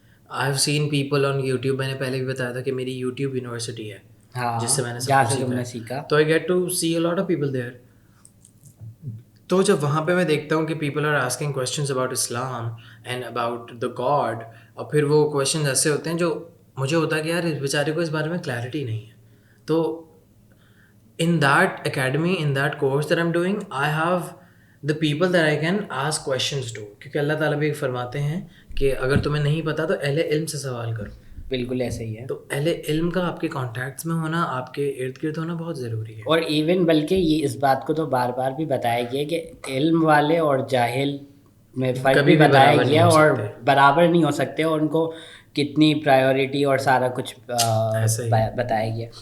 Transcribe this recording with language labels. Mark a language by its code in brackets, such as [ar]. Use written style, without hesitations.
[en] I have seen people on YouTube. [ur] میں نے پہلے بھی بتایا تھا کہ میری یوٹیوب یونیورسٹی ہے جس سے میں نے سب کچھ سیکھا. تو [en] I get to see a lot of people there. [ur] تو جب وہاں پہ میں دیکھتا ہوں کہ [en] people are asking questions about Islam and about the God, [ur] اور پھر وہ کویشچنز ایسے ہوتے ہیں جو مجھے ہوتا ہے کہ یار اس بیچارے کو اس بارے میں کلیئرٹی نہیں ہے. [en] تو in that academy, in that course that I'm doing, I have the people that I can ask questions to. [ur] کیونکہ اللہ تعالیٰ بھی فرماتے ہیں کہ اگر تمہیں نہیں پتا تو اہل علم سے سوال کرو. بالکل ایسے ہی ہے. تو اہل علم کا آپ کے کانٹیکٹس میں ہونا، آپ کے ارد گرد ہونا بہت ضروری ہے. اور ایون بلکہ یہ اس بات کو تو بار بار بھی بتایا گیا کہ علم والے اور جاہل میں فرق بھی بتایا گیا، اور برابر نہیں ہو سکتے، اور ان کو کتنی پرائیورٹی اور سارا کچھ بتایا گیا.